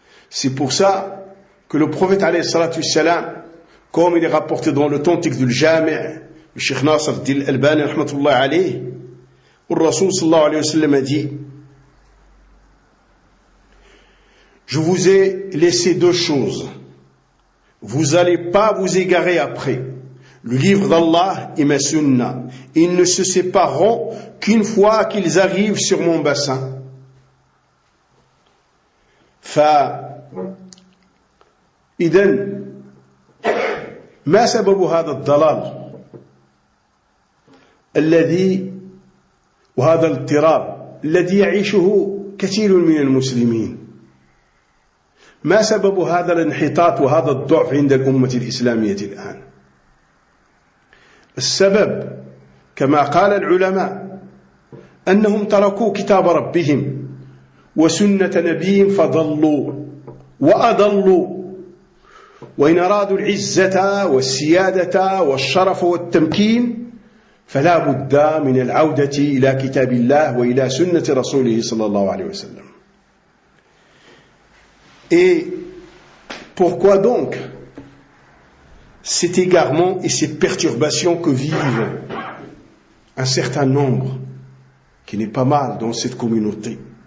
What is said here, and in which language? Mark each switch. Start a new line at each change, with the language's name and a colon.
French: C'est pour ça que le prophète alayhi salatu wassalam, comme il est rapporté dans l'authentique du Jami', le Cheikh Nasr al-Din al-Albani rahmatullah alayhi, où le Rasoul sallallahu alayhi wa sallam a dit: je vous ai laissé deux choses, vous n'allez pas vous égarer après, le livre d'Allah et ma sunna. Ils ne se sépareront qu'une fois qu'ils arrivent sur mon bassin.
Arabic: إذن ما سبب هذا الضلال الذي وهذا الاضطراب الذي يعيشه كثير من المسلمين؟ ما سبب هذا الانحطاط وهذا الضعف عند الأمة الإسلامية الآن؟ السبب كما قال العلماء أنهم تركوا كتاب ربهم وسنة نبيهم فضلوا وأضلوا، وإن أرادوا العزة والسيادة والشرف والتمكين فلا بد من العودة إلى كتاب الله وإلى سنة رسوله صلى الله عليه وسلم.
French: Et pourquoi donc cet égarement et ces perturbations que vivent un certain nombre, qui n'est pas mal dans cette communauté.